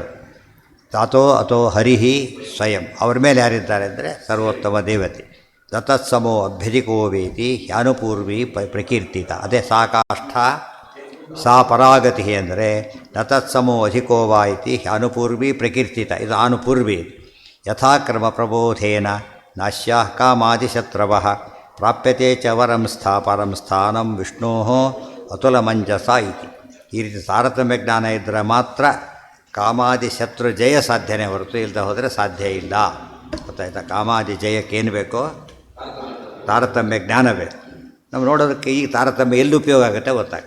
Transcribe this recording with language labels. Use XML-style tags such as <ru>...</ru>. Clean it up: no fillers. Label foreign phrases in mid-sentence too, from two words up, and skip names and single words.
<sa>ತಾತೋ ಅಥೋ ಹರಿಹಿ ಸ್ವಯಂ.</sa> <kn>ಅವ್ರ ಮೇಲೆ ಯಾರಿದ್ದಾರೆ ಅಂದರೆ ಸರ್ವೋತ್ತಮ ದೇವತೆ.</kn> <sa>ತತತ್ಸಮೋ ಅಭ್ಯಧಿಕೋ ವೇತಿ ಹ್ಯಾನುಪೂರ್ವಿ ಪ್ರಕೀರ್ತಿತ. ಅದೇ ಸಾಕಾಷ್ಠ ಸಾ ಪರಾಗತಿ ಅಂದರೆ ನ ತತ್ಸಮೋ ಅಧಿಕೋ ವಾ ಇತಿ ಅನುಪೂರ್ವಿ ಪ್ರಕೀರ್ತಿತ.</sa> <kn>ಇದು ಅನುಪೂರ್ವಿ.</kn> <sa>ಯಥಾಕ್ರಮ ಪ್ರಬೋಧೇನ ನಾಶ್ಯಾ ಕಾಮಾದಿಶತ್ರವಃ ಪ್ರಾಪ್ಯತೆ ಚ ವರಂ ಪರಂ ಸ್ಥಾನಂ ವಿಷ್ಣೋ ಅತುಲ ಮಂಜಸ ಇತಿ.</sa> <kn>ಈ ರೀತಿ ತಾರತಮ್ಯ ಜ್ಞಾನ ಇದ್ದರೆ ಮಾತ್ರ ಕಾಮಾದಿ ಶತ್ರು ಜಯ ಸಾಧ್ಯನೇ ಹೊರತು ಇಲ್ಲದೆ ಹೋದರೆ ಸಾಧ್ಯ ಇಲ್ಲ. ಗೊತ್ತಾಯ್ತಾ? ಕಾಮಾದಿ ಜಯಕ್ಕೇನು ಬೇಕೋ ತಾರತಮ್ಯ ಜ್ಞಾನ ಬೇಕು. ನಾವು ನೋಡೋದಕ್ಕೆ ಈಗ ತಾರತಮ್ಯ ಎಲ್ಲಿ ಉಪಯೋಗ ಆಗುತ್ತೆ ಗೊತ್ತಾಗುತ್ತೆ.</kn>